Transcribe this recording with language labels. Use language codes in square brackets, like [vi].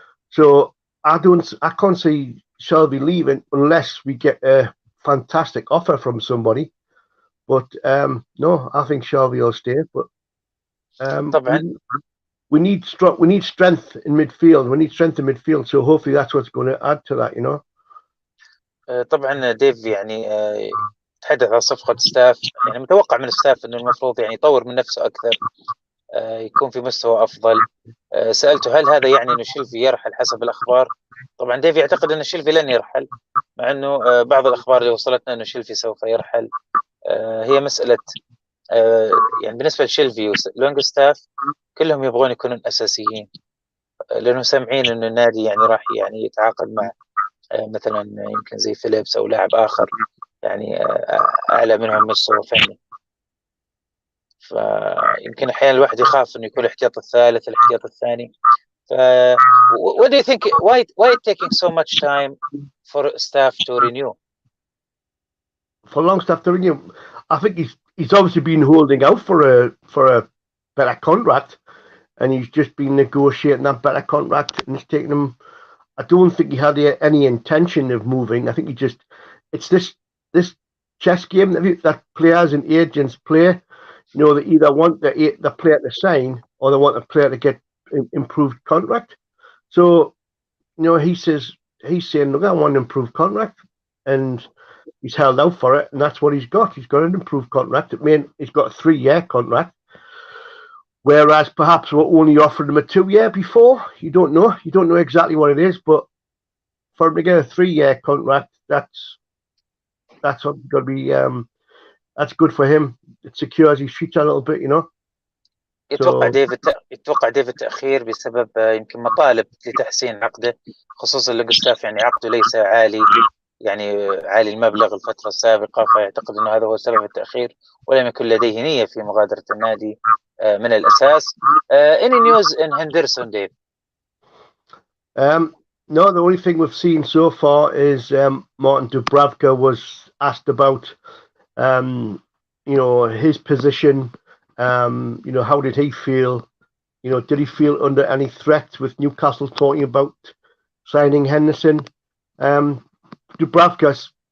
[en] So I can't see Shelby leaving unless we get a fantastic offer from somebody. But no, I think Shelby will stay. But um, [ar] طبعا [en] we need strength in midfield. We need strength in midfield. So hopefully that's what's going to add to that. [ar] طبعا ديف يعني تحدث عن صفقة ستاف. يعني متوقع من الستاف انه المفروض يعني يطور من نفسه اكثر، يكون في مستوى افضل. سالته هل هذا يعني انه شيلفي يرحل حسب الاخبار؟ طبعا ديف يعتقد ان شيلفي لن يرحل، مع انه بعض الاخبار اللي وصلتنا انه شيلفي سوف يرحل. هي مساله يعني بالنسبه لشيلفي ولونج ستاف كلهم يبغون يكونون اساسيين، لانهم سامعين انه النادي يعني راح يعني يتعاقد مع مثلا يمكن زي فيليبس او لاعب اخر يعني اعلى منهم مستوى فني. فيمكن احيانا الواحد يخاف انه يكون الاحتياط الثالث الاحتياط الثاني. [en] ف what do you think, why it taking so much time for staff to renew? For Longstaff to renew, I think he's obviously been holding out for a better contract, and he's just been negotiating that better contract, and it's taken him. I don't think he had any intention of moving. I think it's this chess game that players and agents play. They either want the player to sign or they want the player to get improved contract. So, he's saying, look, I want an improved contract, and he's held out for it, and that's what he's got. He's got an improved contract. He's got a 3-year contract, whereas perhaps we're only offering him a 2-year before. You don't know exactly what it is, but for him to get a 3-year contract, that's got to be that's good for him. It secures his future a little bit. [ar] يتوقع [en] So [ar] ديف التأخير بسبب يمكن مطالب لتحسين عقده، خصوصا لونجستاف يعني عقده ليس عالي، يعني عالي المبلغ الفترة السابقة، فيعتقد أنه هذا هو سبب التأخير، ولم يكن لديه نية في مغادرة النادي من الأساس. [en] Any news in Henderson, Dave? No, the only thing we've seen so far is Martin Dubravka was asked about his position. How did he feel? Did he feel under any threat with Newcastle talking about signing Henderson? Dubravka